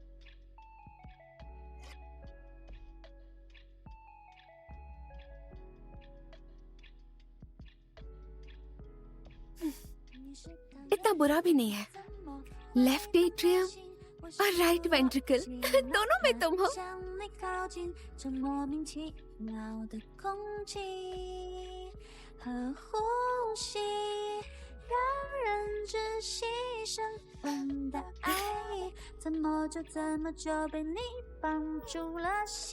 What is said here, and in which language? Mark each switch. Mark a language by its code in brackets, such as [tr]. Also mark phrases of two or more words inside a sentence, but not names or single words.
[hi] इतना बुरा भी नहीं है। [en] left atrium [hi] और [en] right ventricle [hi] दोनों में तुम हो। [zh] 向你靠近，这莫名其妙的空气和呼吸，让人窒息。升温的爱，怎么就被你绑住了心？